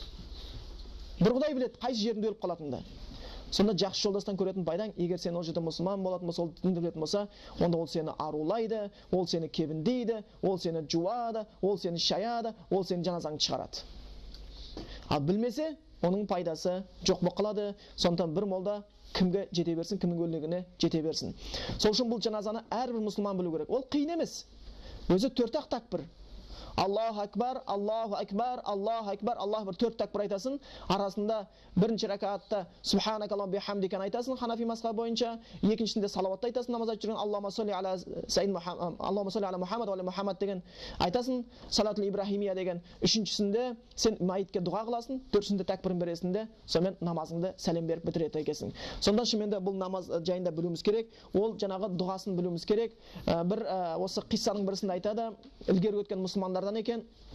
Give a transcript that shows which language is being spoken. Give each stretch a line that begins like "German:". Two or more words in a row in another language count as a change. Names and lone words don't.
Kazakh: Бір Құдай біледі қайсы жерінде өліп қалатыныңды. Сонда жақсы жолдастан көретін пайдаң, егер сен ол жерде мұсылман болатын болса, ол дінді білетін болса, онда ол сені арулайды, ол сені кебіндейді, ол сені жуады, ол сені шаяды, ол сені жаназаңды шығарады. Ал білмесе, оның пайдасы жоқ болып қалады. Сондықтан бір молда кімге жете берсін, кімнің өлігіне жете берсін. Сол үшін бұл жаназаны әрбір мұсылман білу керек. Ол қиын емес. Өзі 4-ақ такбір.
Arabic: الله أكبر الله أكبر الله أكبر الله أكبر 4
Kazakh: такбір айтасың. Арасында бірінші ракаатта
Arabic: سبحانك اللهم وبحمدك
Kazakh: айтасың, ханафи мазхабы бойынша. Екіншісінде салауатты айтасың, намаз айтып жүрген
Arabic: اللهم صل على سيدنا محمد اللهم صل على محمد وعلى محمد
Kazakh: деген айтасың,
Arabic: الصلاة الإبراهيمية
Kazakh: деген. Үшіншісінде сен мәйітке дұға қыласың, төртіншісінде такбірін бересіңде, сонымен намазыңды сәлем беріп бітіреді екенсің. Сонда шынымен бұл намаз жайында білуіміз керек. Ол жаңағы дұғасын білуіміз керек. Бір осы қиссаның бірісінде айтады, ілгері өткен мұсылмандардан екен.